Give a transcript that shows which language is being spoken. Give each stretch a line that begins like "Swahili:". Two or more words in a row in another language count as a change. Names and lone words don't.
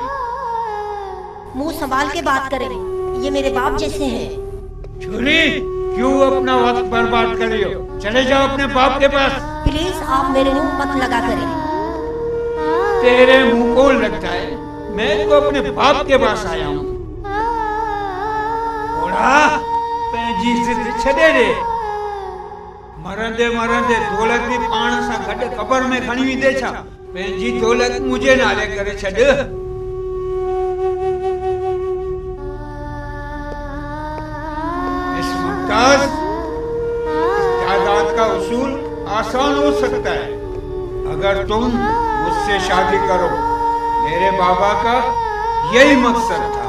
Urdu: منہ سنبھال کے بات کریں یہ میرے باپ جیسے ہیں چھوری کیوں اپنا وقت برباد کر رہی ہو چلے جاؤ اپنے باپ کے پاس پلیز آپ میرے منہ مت لگا کریں تیرے منہ کو لگتا ہے میں تو اپنے باپ کے پاس آیا ہوں
Sindhi: पंहिंजी जिद छॾे ॾे मरंदे मरंदे दौलत भी पाण सां गॾु क़बर में खणी वेंदे छा पंहिंजी दौलत मुझे नाले करे छॾ
Urdu: اس ممتاز جائیداد کا اصول آسان ہو سکتا ہے اگر تم مجھ سے شادی کرو میرے بابا کا یہی مقصد تھا